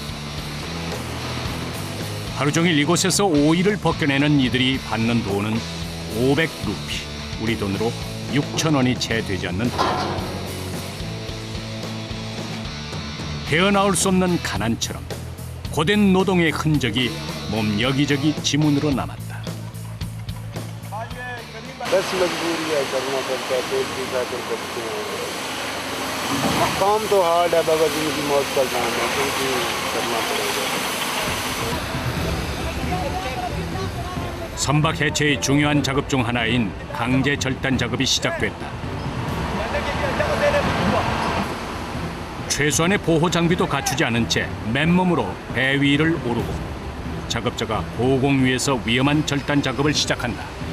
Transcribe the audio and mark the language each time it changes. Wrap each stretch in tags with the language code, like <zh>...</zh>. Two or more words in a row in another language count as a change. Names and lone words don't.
<ko>하루 종일 이곳에서 오일을 벗겨내는 이들이 받는 돈은 500루피, 우리 돈으로 6,000원이 채 되지 않는다. 헤어나올 수 없는 가난처럼 고된 노동의 흔적이 몸 여기저기 지문으로 남았다.</ko> <hi>बस मजबूरी है, करना पड़ता है, पेट की खातिर करते हैं। काम तो हार्ड है, बाबा जिंदगी मौत का काम है, तो भी करना पड़ेगा।</hi> <ko>선박 해체의 중요한 작업 중 하나인 강제 절단 작업이 시작됐다. 최소한의 보호 장비도 갖추지 않은 채 맨몸으로 배 위를 오르고 작업자가 고공 위에서 위험한 절단 작업을 시작한다.</ko>